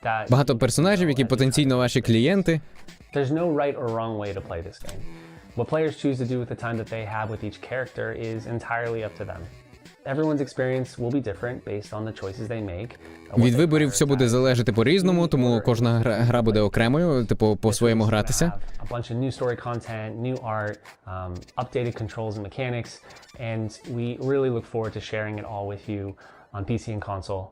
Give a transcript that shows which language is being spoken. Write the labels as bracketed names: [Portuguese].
[Ukrainian] Багато персонажів, які потенційно ваші клієнти. [English] There's no right or wrong way to play this game. What players choose to do with the time that they have with each character is entirely up to them. Everyone's experience will be different based on the choices they make. [Ukrainian] Від виборів все буде залежати по-різному, тому кожна гра буде окремою, типу, по-своєму гратися. [English] A bunch of new story content, new art, updated controls and mechanics, and we really look forward to sharing it all with you on PC and console.